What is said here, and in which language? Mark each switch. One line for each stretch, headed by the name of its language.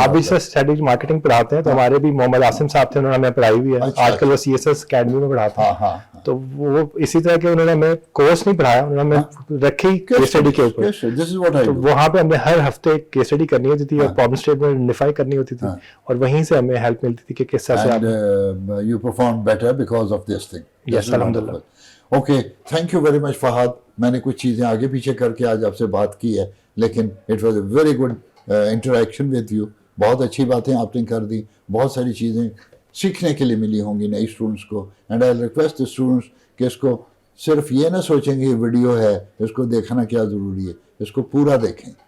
Urdu: آپ بھی سر strategic marketing پڑھاتے ہیں, تو ہمارے بھی محمد عاصم صاحب تھے, انہوں نے ہمیں پڑھائی ہوئی ہے. آج کل وہ CSS اکیڈمی میں پڑھاتے ہیں. تو وہ اسی طرح کے انہوں نے ہمیں کورس نہیں پڑھایا, انہوں نے ہمیں رکھی کیس اسٹڈی کے اوپر. تو وہاں پہ ہمیں ہر ہفتے کیس اسٹڈی کرنی ہوتی تھی اور پرابلم اسٹیٹمنٹ آئیڈینٹیفائی کرنی ہوتی تھی, اور وہیں سے ہمیں ہیلپ ملتی تھی کہ کس طرح سے آپ
English: You perform better because of this thing. Yes الحمدللہ. Okay, thank you very much Fahad.
Urdu: میں نے کچھ چیزیں آگے پیچھے کر کے آج آپ سے بات کی ہے, لیکن it was a very good interaction with you. بہت اچھی باتیں آپ نے کر دی, بہت ساری چیزیں سیکھنے کے لیے ملی ہوں گی نئی اسٹوڈنٹس کو. And I request the students کہ اس کو صرف یہ نہ سوچیں گے یہ ویڈیو ہے اس کو دیکھنا کیا ضروری ہے, اس کو پورا دیکھیں.